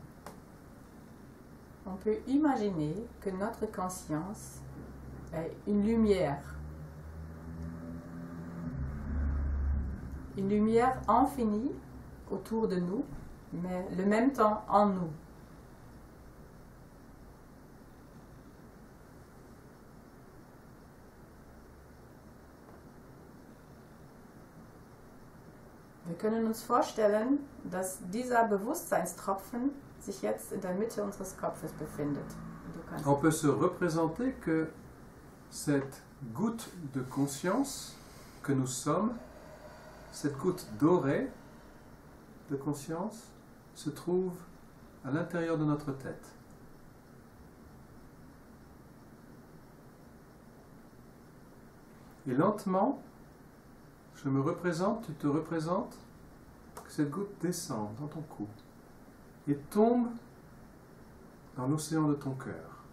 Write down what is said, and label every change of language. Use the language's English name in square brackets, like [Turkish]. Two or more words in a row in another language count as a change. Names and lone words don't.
[French] On peut imaginer que notre conscience est une lumière infinie autour de nous, mais le même temps en nous. [German] Wir können uns vorstellen, dass dieser Bewusstseinstropfen sich jetzt in der Mitte unseres Kopfes befindet. [French] On peut se représenter que cette goutte de conscience que nous sommes, cette goutte dorée de conscience, se trouve à l'intérieur de notre tête. Et lentement, je me représente, tu te représentes, que cette goutte descend dans ton cou et tombe dans l'océan de ton cœur.